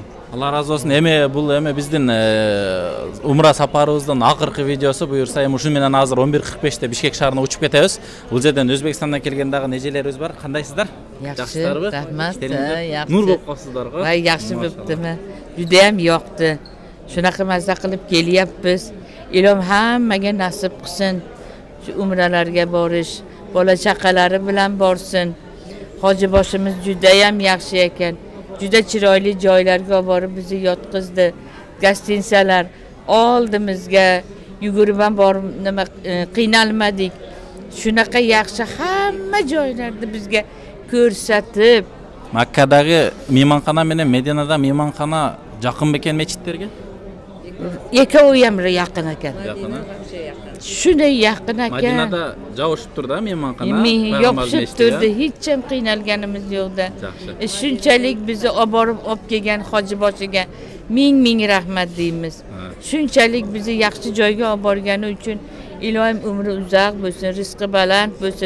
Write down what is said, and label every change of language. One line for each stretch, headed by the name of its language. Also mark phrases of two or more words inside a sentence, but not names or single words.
Kyrgyz: Алла разы болсун. Бул биздин умра сапарыбыздын акыркы видеосу буюрса, ушу менен азыр 11:45-те Бишкек шаарына учуп кетебиз. Бул жерден Өзбекстандан келген дагы нежелерибиз бар. Кандайсыздар? Жакшы, рахмат. Жакшы. Нур болуп калсыздар го. Жакшы болуптума.
Uzbek: Judayam yoqdi. Shunaqa mazza qilib kelyapmiz. Ilom hammaga nasib qilsin. Shu umralarga borish, bola chaqalari bilan borsin. Hojiboshimiz judayam yaxshi ekan. Juda chiroyli joylarga olib borib bizni yotqizdi. Gostinsalar oldimizga yugurib ham borib nima qiynalmadik. Shunaqa yaxshi hamma joylarni bizga ko'rsatib. Makkadagi mehmonxona menен Medinada mehmonxona
Kyrgyz: жакын бекен мечиттерге?
Uzbek: Экөөү ham yaqin ekan. Shunday yaqin ekan.
Kyrgyz: Madinada жабышып тур да mehmonxona.
Uzbek: Yopishib turdi, hech ham qiynalganimiz yo'qda. Shunchalik bizni olib borib kelgan hojiboshiga ming rahmat deymiz. Shunchalik bizni yaxshi joyga olib borgani uchun ilohim umri uzoq bo'lsin, rizqi baland bo'lsin.